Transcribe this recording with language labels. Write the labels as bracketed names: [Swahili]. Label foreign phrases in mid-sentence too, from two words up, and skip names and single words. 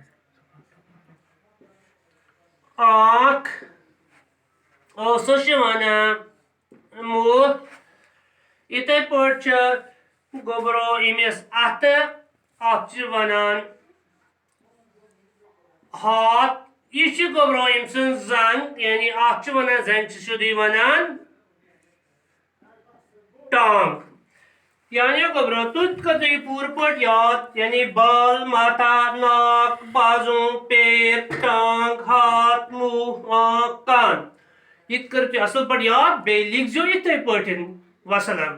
[Kashmiri] آنکھ ٲسس ونان مہ اتھے پٲٹھۍ گوبرو یمس اتھ ات ونان ہاتھ یہ گوبرو یم سن زنگ یعنی ات ونان زنگ سیودی ونان ٹانگ یعنی گوبرو تھی کرو یہ پور پٲٹھۍ یاد یعنی [Urdu] بال ماتھا ناک بازو پیر ٹانگ ہاتھ منہ آنکھ کان [Kashmiri] یہ کرو تھی اصل پٲٹھۍ یاد بیٚیہِ لیکھزیو یتھے پٲٹھۍ وسلام